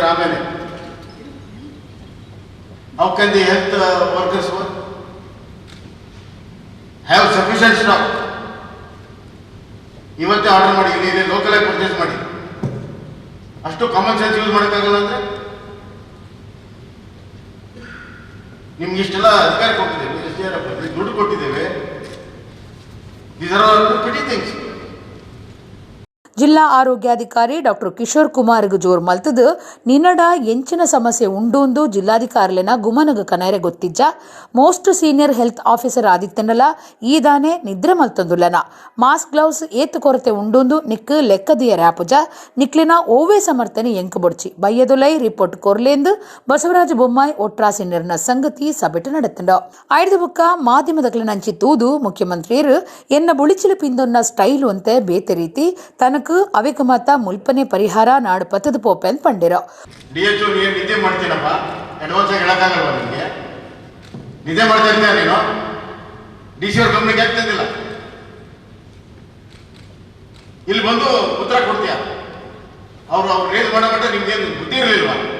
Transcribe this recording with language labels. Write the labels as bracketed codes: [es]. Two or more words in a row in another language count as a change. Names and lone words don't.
[en] ಆಮೇಲೆ How can the health workers have sufficient stock? [kn] ಇವತ್ತೇ ಆರ್ಡರ್ ಮಾಡಿ, ಇಲ್ಲಿ ಲೋಕಲ್ ಆಗಿ ಪರ್ಚೇಸ್ ಮಾಡಿ. ಅಷ್ಟು [en] common sense use [kn] ಮಾಡೋಕ್ಕಾಗಲ್ಲ ಅಂದ್ರೆ ನಿಮ್ಗೆ ಇಷ್ಟೆಲ್ಲ ಅಧಿಕಾರ ಕೊಟ್ಟಿದ್ದೇವೆ, SDRF ದುಡ್ಡು ಕೊಟ್ಟಿದ್ದೇವೆ. [en] These are all pretty things. [tcy] ಜಿಲ್ಲಾ ಆರೋಗ್ಯಾಧಿಕಾರಿ ಡಾಕ್ಟರ್ ಕಿಶೋರ್ ಕುಮಾರ್ಗ್ ಜೋರ್ ಮಲ್ತದು ನಿನ್ನಡ ಎಂಚಿನ ಸಮಸ್ಯೆ ಉಂಡೊಂದು ಜಿಲ್ಲಾಧಿಕಾರಿಲಿನ ಗುಮನಗ ಕನೈರೆ ಗೊತ್ತಿಜ್ಜ. [en] most senior health officer [tcy] ಆದಿತ್ತನಲ ಈದಾನೆ ನಿದ್ರೆ ಮಲ್ತೊಂದುಲ್ಲನ [en] mask gloves [tcy] ಏತ್ ಕೊರತೆ ಉಂಡೊಂದು ನಿಕ್ ಲೆಕ್ಕದಿಯ ರ್ಯಾಪುಜ ನಿಕ್ಲಿನ ಓವೇ ಸಮರ್ಥನೆ ಎಂಕ್ ಬೊಡ್ಚಿ ಬಯ್ಯದುಲೈ ರಿಪೋರ್ಟ್ ಕೊರ್ಲೆಂದು ಬಸವರಾಜ ಬೊಮ್ಮಾಯಿ ಒಟ್ರಾಸಿ ನಿರ್ನ ಸಂಗತಿ ಸಭೆಟ್ ನಡೆತಂಡ. ಐದು ಬುಕ್ಕ ಮಾಧ್ಯಮದಕ್ಲ ನಂಚಿ ತೂದು ಮುಖ್ಯಮಂತ್ರಿಯರು ಎನ್ನ ಬುಳಿಚಿಲು ಪಿಂದೊನ್ನ ಸ್ಟೈಲು ಅಂತೆ ಬೇತೆ ರೀತಿ ತನಕ ಅವಿಕ ಮಾತ ಮುಲ್ಪನೆ ಪರಿಹಾರ ನಾಡು ಪತ್ತದ ಪೋಪೆನ್ ಪಂಡಿರೋ. [kn] DHO ನೀನು ನಿದ್ದೆ ಮಾಡ್ತೀನಪ್ಪ, ಅಡ್ವಾನ್ಸ್ ಆಗಿ ಹೇಳಕ್ಕಾಗಲ್ವಾ ನಿಮಗೆ? ನಿದ್ದೆ ಮಾಡ್ತಾ ಇರ್ತೀಯ ನೀನು? DC ಅವ್ರ ಗಮನಕ್ಕೆ ಆಗ್ತಿದ್ದಿಲ್ಲ, ಇಲ್ಲಿ ಬಂದು ಉತ್ತರ ಕೊಡ್ತೀಯ. ಅವ್ರು ರೇಸ್ ಮಾಡೋ ಮಟ್ಟ ನಿಮ್ಗೇನು ಬುದ್ಧಿ ಇರಲಿಲ್ವಾ?